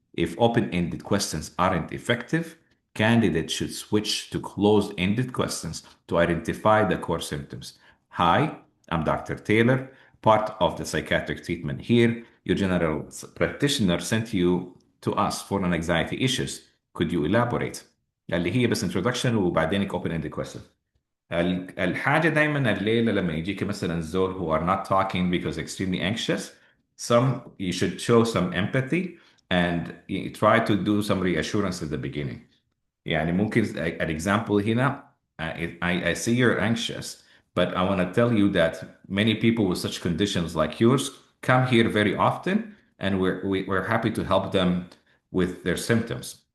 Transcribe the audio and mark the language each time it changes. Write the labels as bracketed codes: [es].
[en] If open-ended questions aren't effective, candidates should switch to closed-ended questions to identify the core symptoms. Hi, I'm Dr. Taylor, part of the psychiatric treatment here. Your general practitioner sent you to us for an anxiety issues. Could you elaborate? [ar] اللي هي بس introduction وبعدين [en] open-ended question. [ar] الحاجة دايما الليلة لما يجيك مثلا زول [en] who are not talking because extremely anxious, you should show some empathy and you try to do some reassurance at the beginning. [ar] يعني ممكن [en] an example هنا, I see you're anxious, but I want to tell you that many people with such conditions like yours come here very often, and we're happy to help them with their symptoms.